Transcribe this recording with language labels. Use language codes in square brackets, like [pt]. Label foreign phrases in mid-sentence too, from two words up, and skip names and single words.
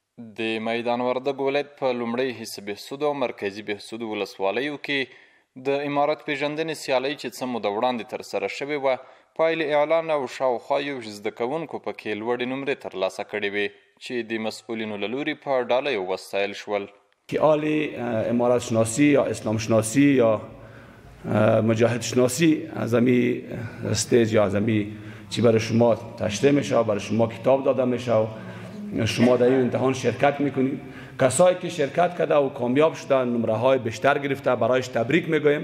[ps] د میدان وردګ ولایت په لومړی حصه بهسود او مرکزي بهسود ولسوالیو کې د امارت پیژندنې سیالۍ چې څه موده وړاندې ترسره شوې وه پایلې اعلان او شاوخوا 21 زده کوونکو پکې لوړې نمرې ترلاسه کړې وې چې د مسؤلینو له لوري په ډالیو وستایل شول. [fa] سیال امارت شناسی یا اسلام شناسی یا مجاهد شناسی از این استیج یا از این چی برای شما تشریح میشه، برای شما کتاب داده میشه، شما در این امتحان شرکت میکنید. کسایی که شرکت کرده و کامیاب شدن نمره های بیشتر گرفته برایش تبریک میگویم.